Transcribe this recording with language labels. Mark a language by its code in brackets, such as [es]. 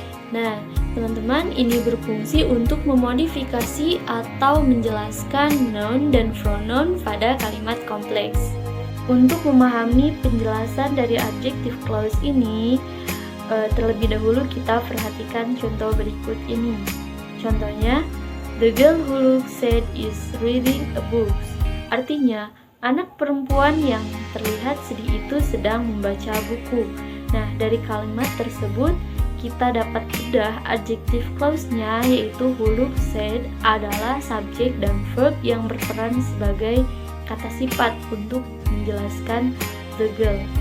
[id] Nah, teman-teman, ini berfungsi untuk memodifikasi atau menjelaskan noun dan pronoun pada kalimat kompleks. Untuk memahami penjelasan dari adjective clause ini, terlebih dahulu kita perhatikan contoh berikut ini. [en] Contohnya, the girl who looks sad is reading a book. [id] Artinya, anak perempuan yang terlihat sedih itu sedang membaca buku. Nah, dari kalimat tersebut, kita dapat bedah adjective clause-nya, yaitu [en] who looks sad [id] adalah subjek dan verb yang berperan sebagai kata sifat untuk menjelaskan [en] the girl.